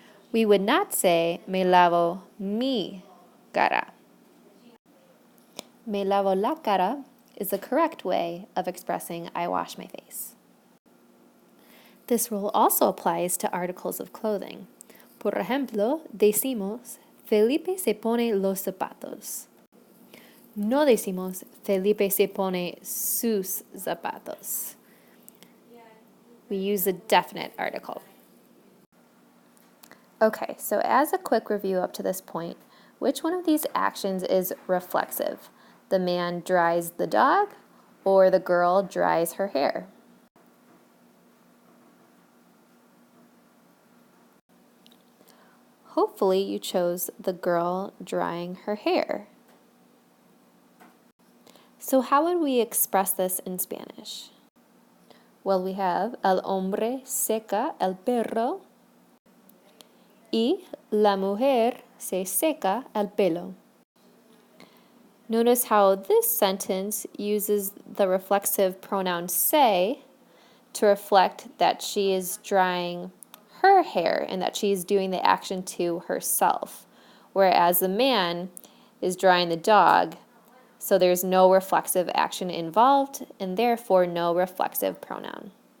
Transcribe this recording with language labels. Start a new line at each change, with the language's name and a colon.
English: We would not say,
Spanish: me lavo mi cara. Me lavo la cara
English: is the correct way of expressing I wash my face. This rule also applies to articles of clothing.
Spanish: Por ejemplo, decimos, Felipe se pone los zapatos. No decimos, Felipe se pone sus zapatos.
English: We use a definite article. Okay, so as a quick review up to this point, which one of these actions is reflexive? The man dries the dog or the girl dries her hair? Hopefully you chose the girl drying her hair. So how would we express this in Spanish? Well, we have
Spanish: el hombre seca el perro y la mujer se seca el pelo.
English: Notice how this sentence uses the reflexive pronoun se to reflect that she is drying her hair and that she is doing the action to herself, whereas the man is drying the dog, so there's no reflexive action involved and therefore no reflexive pronoun.